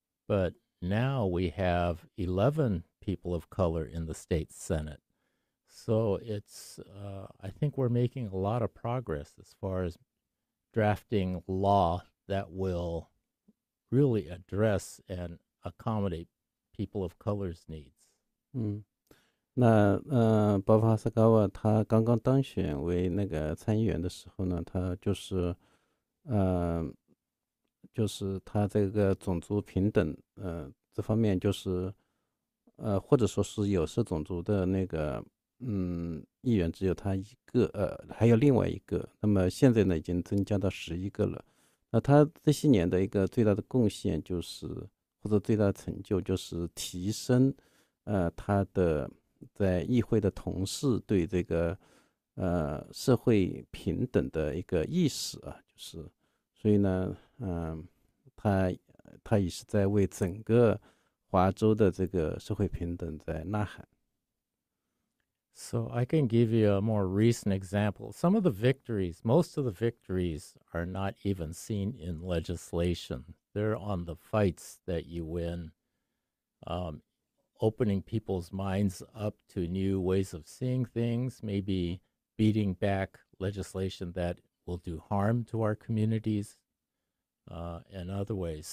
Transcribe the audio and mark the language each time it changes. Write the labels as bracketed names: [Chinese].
[English] But now we have 11 people of color in the state Senate. So I think we're making a lot of progress as far as drafting law that will really address and accommodate people of color's needs. [Chinese] 那Bob Hasegawa他刚刚当选为那个参议员的时候呢，他就是他这个种族平等这方面就是或者说是有色种族的那个议员只有他一个，还有另外一个，那么现在呢已经增加到11个了。那他这些年的一个最大的贡献就是，或者最大的成就就是提升他的在议会的同事对这个社会平等的一个意识啊，就是所以呢，他也是在为整个华州的这个社会平等在呐喊。 [English] So I can give you a more recent example. Some of the victories, most of the victories are not even seen in legislation. They're on the fights that you win, opening people's minds up to new ways of seeing things, maybe beating back legislation that will do harm to our communities, and other ways.